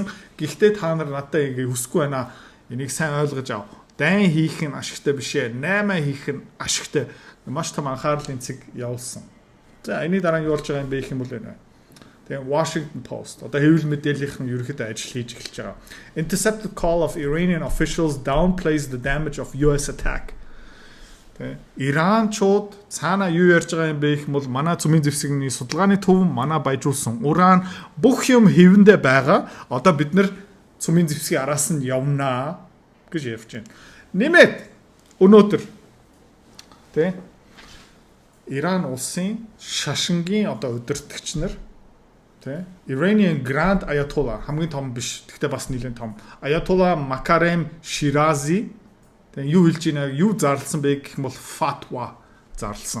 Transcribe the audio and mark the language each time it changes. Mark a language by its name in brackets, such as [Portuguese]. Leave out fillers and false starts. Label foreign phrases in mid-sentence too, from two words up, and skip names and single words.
[Mongolian] Гэхдээ та нар надад ингээ хүсэхгүй байна. Энийг сайн ойлгож ав. Дайн хийх нь ашигтай биш ээ. 8 хийх нь ашигтай. Маш том анхаарлын цэг явуулсан. За энэ дараа нь юу болж байгаа юм бэ гэх юм бол байна. Тэгээ Washington Post одоо хэвлэл мэдээллийнхэн ерөнхийдөө ажил хийж эхэлж байгаа. [English] Intercepted call of Iranian officials downplays the damage of US attack. [Mongolian] Тэгээ Иранчууд цаана юу ярьж байгаа юм бэ гэх юм бол манай цөмийн зэвсэгний судалгааны төв манай баяжуулсан уран бүх юм хэвэндээ байгаа. Одоо бид нар цөмийн зэвсгийн араас нь явнаа гэж ярьж байна. Нэмээд өнөөдөр тэ Иран улсын шашингийн одоо удирдагч нар тэ [English] Iranian Grand Ayatollah [Mongolian] хамгийн том биш гэхдээ бас нэлээд том Ayatollah Makarem Shirazi тэ юу хэлж байна юу зарласан бэ гэх юм бол fatwa зарласан.